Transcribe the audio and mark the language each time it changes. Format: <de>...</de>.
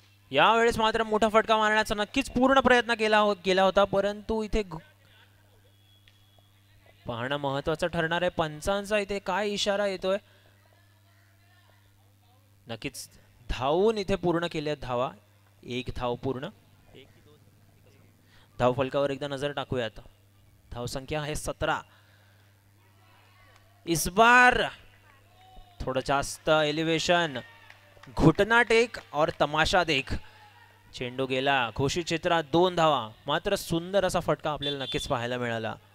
<mr>यावेळेस मात्र मोठा फटका मारण्याचा नक्कीच पूर्ण प्रयत्न केला होता, परंतु इथे पाहणं महत्त्वाचं ठरणार आहे. पंचांचा इथे काय इशारा येतोय. नक्कीच धावून इथे पूर्ण केल्यात धावा. एक धाव पूर्ण. धाव फलकावर एकदा नजर टाकूयात. धाव संख्या आहे 17.</mr> <hi>इस बार थोड़ा जास्त एलिवेशन, घुटना टेक और तमाशा देख.</hi> <mr>चेंडू गेला घोषित क्षेत्रात. 2 धावा. मात्र सुंदर असा फटका आपल्याला नक्कीच पाहायला मिळाला.</mr>